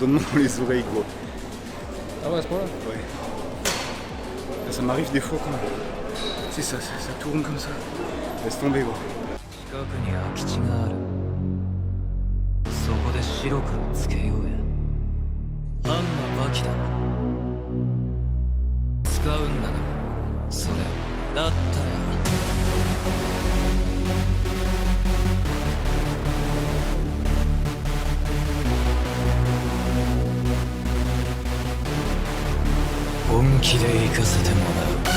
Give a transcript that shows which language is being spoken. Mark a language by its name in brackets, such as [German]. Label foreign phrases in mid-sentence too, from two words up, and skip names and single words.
[French] dans les oreilles, gros. Ah ouais, à ce point-là. Ouais. Ça m'arrive des fois quand tu sais, ça tourne comme ça. Laisse tomber, gros. [Japanese] 近くに空き地がある。そこで白黒つけようや。あんなバキだな。使うんだな。それだったら。本気で行かせてもらう。